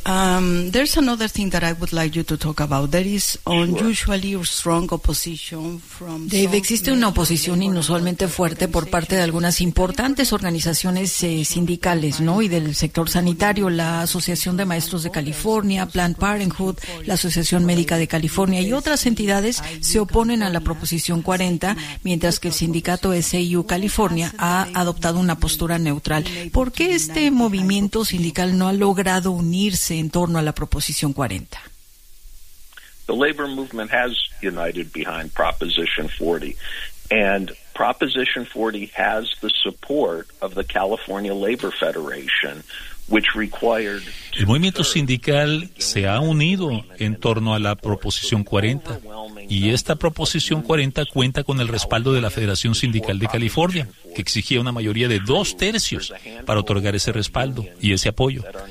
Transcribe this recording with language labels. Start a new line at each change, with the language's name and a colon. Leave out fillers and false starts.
English: There's another thing that I would like you to talk about. There is unusually strong opposition from Dave.
Spanish: Existe una oposición inusualmente fuerte por parte de algunas importantes organizaciones sindicales, ¿no? Y del sector sanitario, la Asociación de Maestros de California, Planned Parenthood, la Asociación Médica de California y otras entidades se oponen a la Proposición 40, mientras que el sindicato SIU California ha adoptado una postura neutral. ¿Por qué este movimiento sindical no ha logrado unirse en torno a la Proposición 40?
English: The labor movement has united behind Proposition 40, and Proposition 40 has the support of the California Labor Federation.
Spanish: El movimiento sindical se ha unido en torno a la Proposición 40 y esta Proposición 40 cuenta con el respaldo de la Federación Sindical de California, que exigía una mayoría de 2/3 para otorgar ese respaldo y ese apoyo.